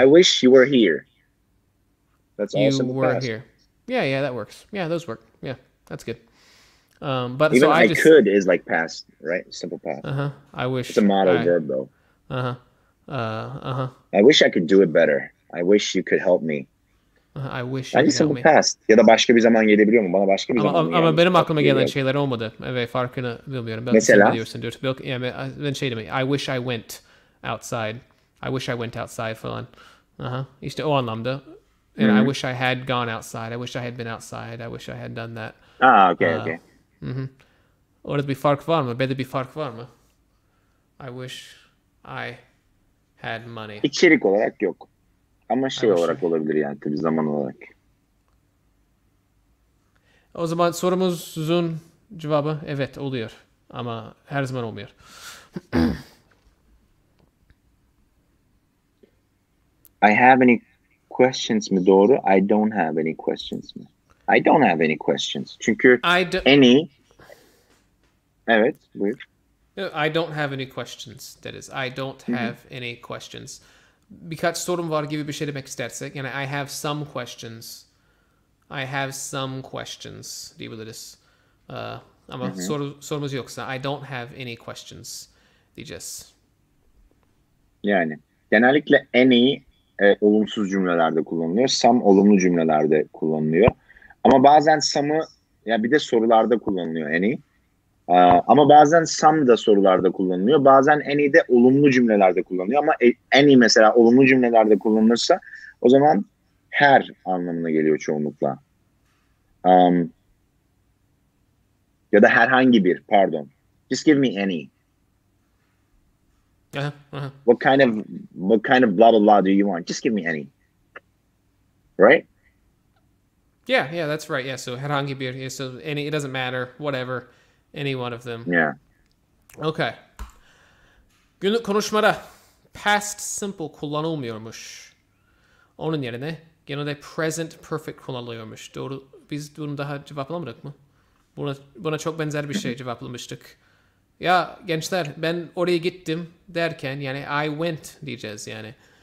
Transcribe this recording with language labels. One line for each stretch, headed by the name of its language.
English: I wish you were here. That's you also were here. Yeah, that works. Yeah, those work. Yeah, that's good. But even so I just, could is like past, right? Simple past. I wish. It's a modal verb though. I wish I could do it better. I wish you could help me. I wish you could help simple me. Past.
Turkish: Ya da başka bir zaman gelebiliyor mu? Bana başka bir zaman ama benim aklıma gelen şeyler olmadı. Evet, farkını bilmiyorum. Belki mesela? Sen biliyorsundur. Yani ben şey demek.
English: I wish I went outside. I wish I went outside
Turkish: falan. İşte o anlamda.
English: And I wish I had gone outside. I wish I had been outside. I wish I had done that. Okay.
Turkish: Orada bir fark var mı? Belli bir fark var mı?
English: I wish I had money.
Turkish: İçerik olarak yok. Ama şey olarak olabilir yani tabii zaman olarak. O zaman sorumuzun cevabı evet oluyor. Ama her zaman olmuyor.
English: I have any questions
Turkish: mi doğru?
English: I don't have any questions
Turkish: mi?
English: I don't have any questions.
Turkish: Çünkü any... Evet, buyur.
English: I don't have any questions. That is, I don't have any questions.
Turkish: Birkaç sorum var gibi bir şey demek istersek. Yani
English: I have some questions. I have some questions
Turkish: diyebiliriz. Ama sorumuz yoksa
English: I don't have any questions
Turkish: diyeceğiz. Yani genellikle any olumsuz cümlelerde kullanılıyor. Some olumlu cümlelerde kullanılıyor. Ama bazen some'ı ya bir de sorularda kullanılıyor any. Ama bazen some da sorularda kullanılıyor. Bazen any de olumlu cümlelerde kullanılıyor. Ama any mesela olumlu cümlelerde kullanılırsa o zaman her anlamına geliyor çoğunlukla. Ya da herhangi bir, pardon.
English: Just give me any. What kind of blah blah blah do you want? Just give me any. Right? Yeah, that's right. Yeah, so
Turkish: herhangi bir,
English: so any, it doesn't matter, whatever, any one of them. Yeah. Okay.
Turkish: Günlük konuşmada past simple kullanılmıyormuş. Onun yerine genelde present perfect kullanılıyormuş. Doğru. Biz bunu daha cevaplamadık mı? Buna çok benzer bir şey cevaplamıştık. Ya gençler ben oraya gittim derken yani
English: I went
Turkish: diyeceğiz yani.